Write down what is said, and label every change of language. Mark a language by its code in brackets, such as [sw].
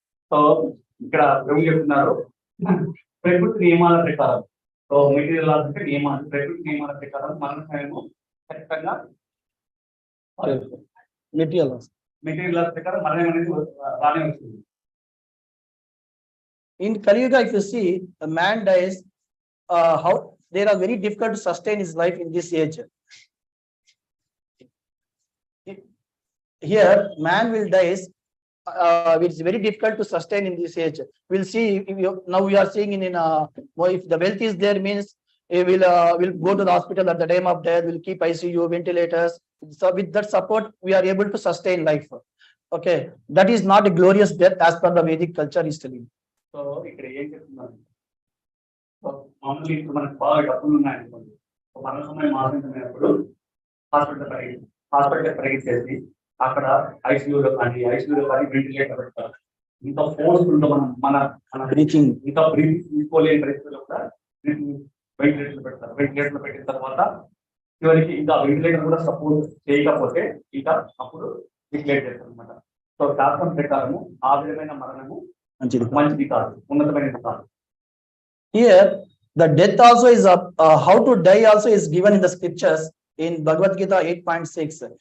[te] So ఇక్కడ ప్రభు చెప్తున్నారు ప్రకృతి నియమాల ప్రకారం. సో [en] material laws [te] అంటే నియమాలు, ప్రకృతి నియమాల ప్రకారం మన సమయము ఖచ్చితంగా [en] Material laws. Material laws [te] ప్రకారం మరణం అనేది రానే వస్తుంది. [en] In Kali Yuga, if you see, a man dies, how they are very difficult to sustain his life in this age. Here, man will die. It's very difficult to sustain in this age. We'll see. Now we are seeing if the wealth is there, means will go to the hospital at the time of death. We'll keep ICU, ventilators. So with that support, we are able to sustain life. Okay, that is not a glorious death as per the Vedic culture is telling. [te] So ఇక్కడ ఏం చెప్తున్నారు, మామూలుగా ఇప్పుడు మనకు బాగా డబ్బులు ఉన్నాయనుకోండి, మరణ సమయం ఆసన్నమైనప్పుడు హాస్పిటల్ పరిగెత్తేసి అక్కడ ఐసీయూలో కానీ వెంటిలేటర్ పెడతారు. ఇంత ఫోర్స్ఫుల్ గా మన [en] breathing [te] ఇంకా బ్రీతింగ్ తీసుకోలేని పరిస్థితుల్లో కూడా వెంటిలేటర్ పెడతారు. వెంటిలేటర్ పెట్టిన తర్వాత చివరికి ఇంకా వెంటిలేటర్ కూడా సపోర్ట్ చేయకపోతే ఇంకా అప్పుడు డిక్లేర్ చేస్తారు అనమాట. సో శాస్త్రం ప్రకారము ఆ విధమైన మరణము మంచిది కాదు, ఉన్నతమైనది కాదు. [en] Here, the death also is how to die also is given in the scriptures in Bhagavad Gita 8.6.